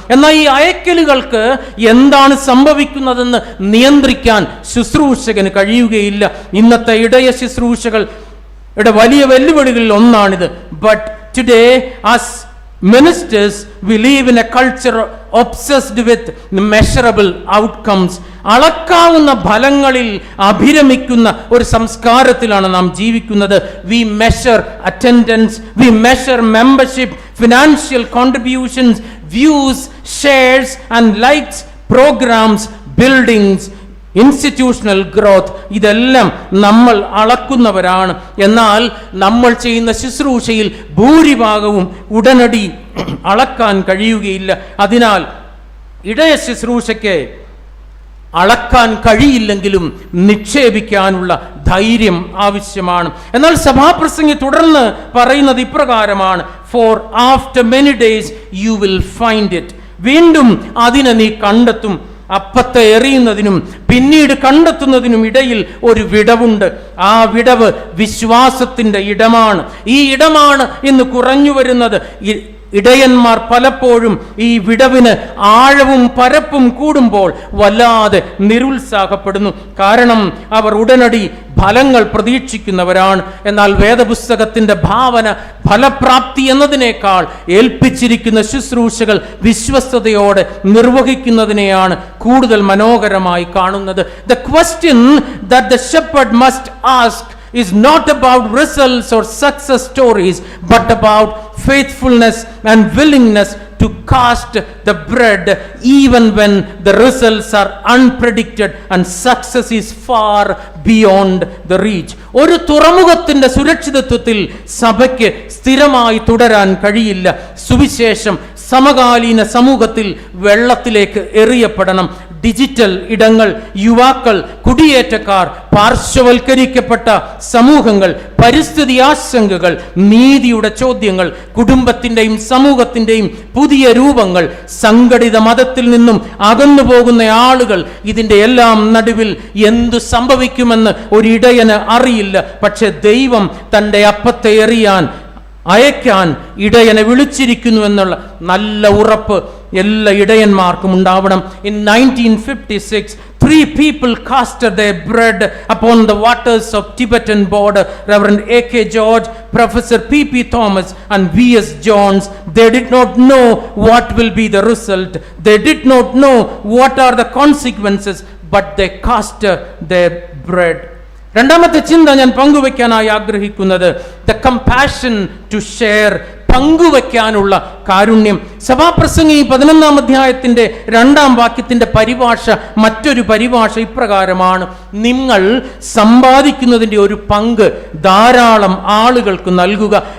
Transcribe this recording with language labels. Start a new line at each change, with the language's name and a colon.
Malayalam: എന്നാൽ ഈ അയക്കലുകൾക്ക് എന്താണ് സംഭവിക്കുന്നതെന്ന് നിയന്ത്രിക്കാൻ ശുശ്രൂഷകന് കഴിയുകയില്ല. ഇന്നത്തെ ഇടയ ശുശ്രൂഷകളുടെ വലിയ വെല്ലുവിളികളിൽ ഒന്നാണിത്.
English: But today as ministers we live in a culture obsessed with measurable outcomes.
Malayalam: അളക്കാവുന്ന ഫലങ്ങളിൽ അഭിരമിക്കുന്ന ഒരു സംസ്കാരത്തിലാണ് നാം ജീവിക്കുന്നത്.
English: We measure attendance, we measure membership, financial contributions, views, shares and likes, programs, buildings, institutional growth.
Malayalam: ഇതെല്ലാം നമ്മൾ അളക്കുന്നവരാണ്. എന്നാൽ നമ്മൾ ചെയ്യുന്ന ശുശ്രൂഷയിൽ ഭൂരിഭാഗവും ഉടനടി അളക്കാൻ കഴിയുകയില്ല. അതിനാൽ ഇടയ ശുശ്രൂഷയ്ക്ക് അളക്കാൻ കഴിയില്ലെങ്കിലും നിക്ഷേപിക്കാനുള്ള ധൈര്യം ആവശ്യമാണ്. എന്നാൽ സഭാപ്രസംഗി തുടർന്ന് പറയുന്നത് ഇപ്രകാരമാണ്:
English: For after many days you will find it.
Malayalam: വീണ്ടും അതിനെ നീ കണ്ടെത്തും. അപ്പത്തെ എറിയുന്നതിനും പിന്നീട് കണ്ടെത്തുന്നതിനും ഇടയിൽ ഒരു വിടവുണ്ട്. ആ വിടവ് വിശ്വാസത്തിന്റെ ഇടമാണ്. ഈ ഇടമാണ് ഇന്ന് കുറഞ്ഞു വരുന്നത്. ഇടയന്മാർ പലപ്പോഴും ഈ വിടവിന് ആഴവും പരപ്പും കൂടുമ്പോൾ വല്ലാതെ നിരുത്സാഹപ്പെടുന്നു. കാരണം അവർ ഉടനടി ഫലങ്ങൾ പ്രതീക്ഷിക്കുന്നവരാണ്. എന്നാൽ വേദപുസ്തകത്തിന്റെ ഭാവന ഫലപ്രാപ്തി എന്നതിനേക്കാൾ ഏൽപ്പിച്ചിരിക്കുന്ന ശുശ്രൂഷകൾ വിശ്വസ്തയോടെ നിർവഹിക്കുന്നതിനെയാണ് കൂടുതൽ മനോഹരമായി കാണുന്നത്.
English: The question that the shepherd must ask is not about results or success stories, but about faithfulness and willingness to cast the bread even when the results are unpredicted and success is far beyond the reach.
Malayalam: ഒരു തുറമുഖത്തിന്റെ സുരക്ഷിതത്വത്തിൽ സഭയ്ക്ക് സ്ഥിരമായി തുടരാൻ കഴിയില്ല. സുവിശേഷം സമകാലീന സമൂഹത്തിൽ വെള്ളത്തിലേക്ക് എറിയപ്പെടണം. ഡിജിറ്റൽ ഇടങ്ങൾ, യുവാക്കൾ, കുടിയേറ്റക്കാർ, പാർശ്വവൽക്കരിക്കപ്പെട്ട സമൂഹങ്ങൾ, പരിസ്ഥിതി ആശങ്കകൾ, നീതിയുടെ ചോദ്യങ്ങൾ, കുടുംബത്തിന്റെയും സമൂഹത്തിന്റെയും പുതിയ രൂപങ്ങൾ, സംഘടിത മതത്തിൽ നിന്നും അകന്നു പോകുന്ന ആളുകൾ, ഇതിന്റെ എല്ലാം നടുവിൽ എന്തു സംഭവിക്കുമെന്ന് ഒരിടയന് അറിയില്ല. പക്ഷെ ദൈവം തൻ്റെ അപ്പത്തെ അയക്കാൻ ഇടയനെ വിളിച്ചിരിക്കുന്നു എന്നുള്ള നല്ല ഉറപ്പ് എല്ലാ ഇടയന്മാർക്കും ഉണ്ടാവണം.
English: In 1956, 3 people casted their bread upon the waters of Tibetan border. Reverend A.K. George, Professor P.P. Thomas and V.S. Jones. They did not know what will be the result. They did not know what are the consequences, but they cast their bread.
Malayalam: രണ്ടാമത്തെ ചിന്ത ഞാൻ പങ്കുവയ്ക്കാനായി ആഗ്രഹിക്കുന്നത്
English: the compassion to share,
Malayalam: പങ്കുവയ്ക്കാനുള്ള കാരുണ്യം. സഭാപ്രസംഗി 11-ാം അധ്യായത്തിന്റെ 2-ാം വാക്യത്തിന്റെ പരിഭാഷ, മറ്റൊരു പരിഭാഷ ഇപ്രകാരമാണ്: നിങ്ങൾ സമ്പാദിക്കുന്നതിന്റെ ഒരു പങ്ക് ധാരാളം ആളുകൾക്ക് നൽകുക.